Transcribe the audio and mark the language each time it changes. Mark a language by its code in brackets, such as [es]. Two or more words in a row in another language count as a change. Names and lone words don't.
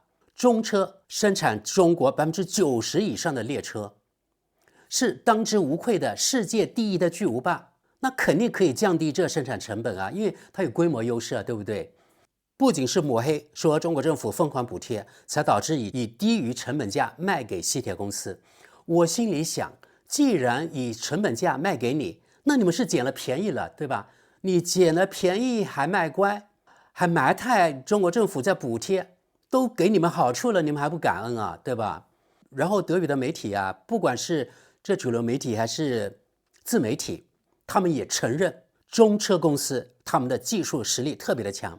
[zh] 中車生產中國90%以上的列車，是當之無愧的世界第一的巨無霸。那肯定可以降低这生產成本啊，因為它有規模優勢啊，對不對？不僅是抹黑，說中國政府瘋狂補貼，才導致以低於成本價賣給西鐵公司。我心裡想，既然以成本價賣給你，那你們是撿了便宜了，對吧？你撿了便宜還賣乖，還埋汰中國政府在補貼，都給你們好處了，你們還不感恩啊，對吧？然後德語的媒體啊，不管是這主流媒體還是自媒體，他們也承認中車公司他们的技術實力特別的強。